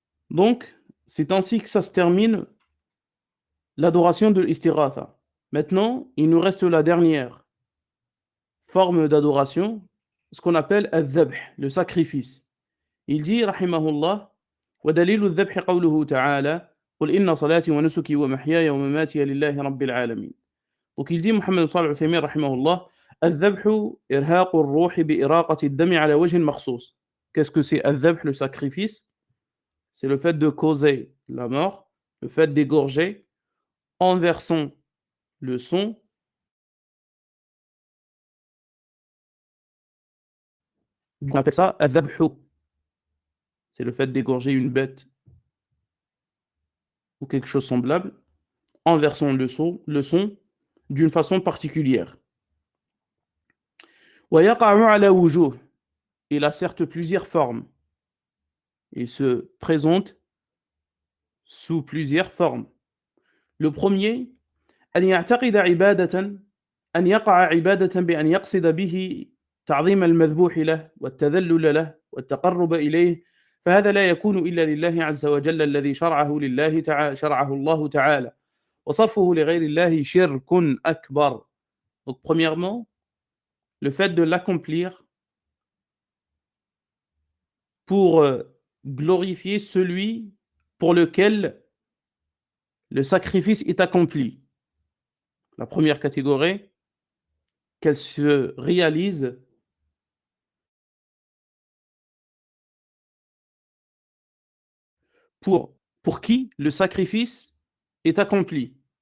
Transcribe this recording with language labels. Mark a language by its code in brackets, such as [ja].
[fr] Donc c'est ainsi que ça se termine l'adoration de l'istighatha. Maintenant, il nous reste la dernière forme d'adoration, ce qu'on appelle al-dhabh, le sacrifice. Il dit [ar] rahimahullah ودليل الذبح قوله تعالى قل إن صلاتي ونسكي ومحياي ومماتي لله رب العالمين. [fr] Donc il dit [ar] Mohammed Salih al-Uthaymin rahimahullah الذبح إرهاق الروح بإراقة الدم على وجه مخصوص. [fr] Qu'est-ce que c'est al-dhabh, le sacrifice? C'est le fait de causer la mort, le fait d'égorger en versant le sang. On appelle ça al-dhabh. C'est le fait d'égorger une bête ou quelque chose semblable en versant le son d'une façon particulière. [ar] ويقع على وجوه. [fr] Il a certes plusieurs formes. Il se présente sous plusieurs formes. Le premier, [ar] أن يعتقد عبادة أن يقع عبادة بأن يقصد به تعظيم المذبوح له والتذلل له والتقرب إليه فهذا لا يكون إلا لله عز وجل الذي شرعه الله تعالى وصرفه لغير الله شرك أكبر. [fr] Donc premièrement, le fait de l'accomplir pour glorifier celui pour lequel le sacrifice est accompli. La première catégorie, qu'elle se réalise pour qui le sacrifice est accompli.